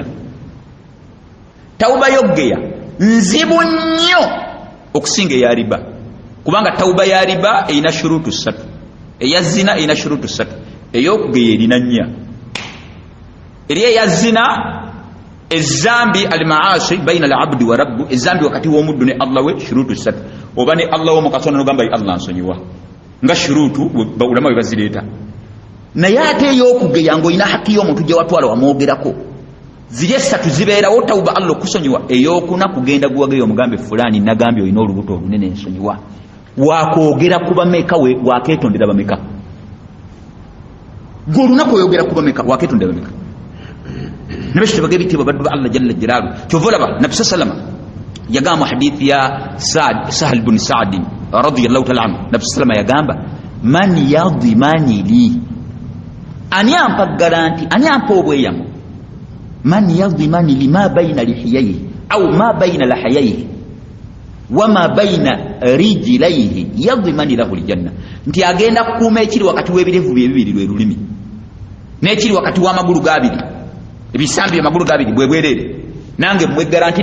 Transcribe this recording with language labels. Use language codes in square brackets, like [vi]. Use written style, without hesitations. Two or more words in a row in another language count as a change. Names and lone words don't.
[lg] Tawuba yoggeya nzibu nnyo okusinga eya riba, kubanga tawuba ya riba erina shuruutu 3, eya zina erina shuruutu 3, ey'okugeya erina 4. Eri eya zina ezambi [ar] المعاصي بين العبد و ربه, [lg] ezambi wakati w'omuddu ne Allah we shuruutu 3, oba ne Allah wo mukasona n'ogamba Allah nsonyiwa, nga shuruutu ulama bwe bazireeta. Naye ate ey'okugeya ng'olina haki y'omuntu gye watwala wamwogerako, ziri 3 zibeerawo tawuba Allah okusonyiwa. Ey'okuna kugenda guwageyo omugambe fulani nagambye olina olubuto olunene ensonyiwa, wakwogera ku bameka wakeetondera bameka, gwe olunaku oyogera ku bameka wakeetondera bameka. Nabeshe tebage bitibwa baddu ba Allah [ar] جل جلاله. [lg] Kyova olaba Nabi sallama yagamba hadithi ya Sahal bin Sa'd [ar] رضي الله تعالى عنه, [lg] Nabi sallama yagamba [ar] من يضمن لي, [lg] ani ampa garanti, ani ampa obweyamo, [ar] من يضمن لي ما بين لحييه أو ما بين لحييه و ما بين رجليه يضمن له الجنة, [lg] nti agenda kukuuma ekiri wakati w'ebirevu bye bibiri lwe lulimi, n'ekiri wakati w'amagulu gabiri, ebisambi amagulu gabiri bwe bwerere, nange mwe garanti.